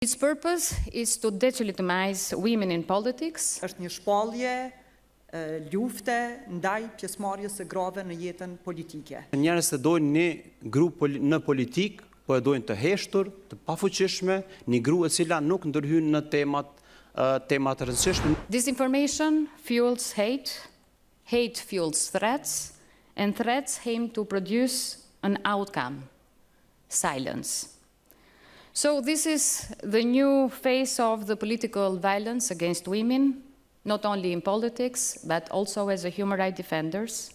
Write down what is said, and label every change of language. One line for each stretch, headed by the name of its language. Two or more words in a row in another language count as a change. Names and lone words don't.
English: Its purpose is to delegitimize women in politics.
Albanian: Është një shpallje lufte ndaj pjesëmarrjes së grave në jetën politike. Njerëzit dojnë një grup në politik, po e dojnë të heshtur, të pafuqishme, një grua e cila nuk ndërhyn në temat të rëndësishme.
English: Disinformation fuels hate, hate fuels threats, and threats aim to produce an outcome, silence. So this is the new face of the political violence against women, not only in politics, but also as a human rights defenders.